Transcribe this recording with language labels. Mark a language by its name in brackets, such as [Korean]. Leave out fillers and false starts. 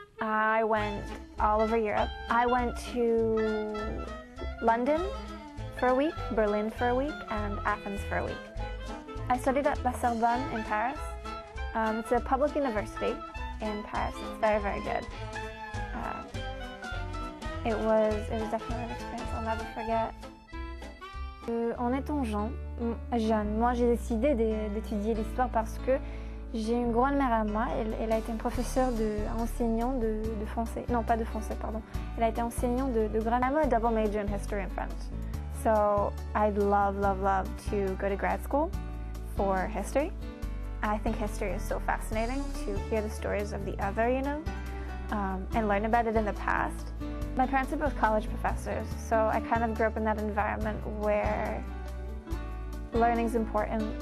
[English] I went all over Europe. I went to London for a week, Berlin for a week, and Athens for a week. I studied at La Sorbonne in Paris. It's a public university in Paris. It's very, very good. It was definitely an experience I'll never forget. [French] En étant jeune, moi j'ai décidé d'étudier l'histoire parce que j'ai une grande-mère à moi, elle a été une professeure enseignante de français, non pas de français, pardon. Elle a été enseignante de grade. [English] I'm a double major in history and French. So I'd love to go to grad school for history. I think history is so fascinating to hear the stories of the other, you know, and learn about it in the past. My parents are both college professors, so I kind of grew up in that environment where learning's important.